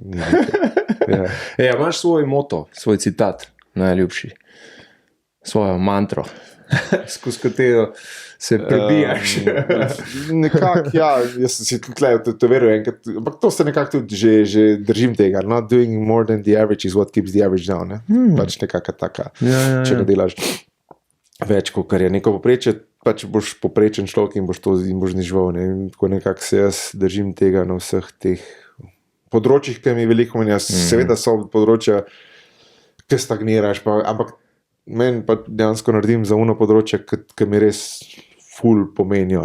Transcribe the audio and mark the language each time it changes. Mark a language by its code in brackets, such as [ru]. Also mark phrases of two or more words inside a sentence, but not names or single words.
[sl] Imaš svoj moto, svoj citat, najljubši, svojo mantro, skozi katero se prebijaš. Nekako, jaz sem si tudi to veril enkrat, ampak to se nekako tudi že držim tega. [en] Not doing more than the average is what keeps the average down. [sl] Pač nekaka taka, če ne delaš več, kot je neko poprečje, pač boš poprečen človek in boš znižval. Tako nekako se jaz držim tega na vseh teh področjih, ki mi veliko menja. Seveda so področja, ki stagniraš, ampak meni pa dejansko naredim za uno področje, ki mi res ful pomenijo.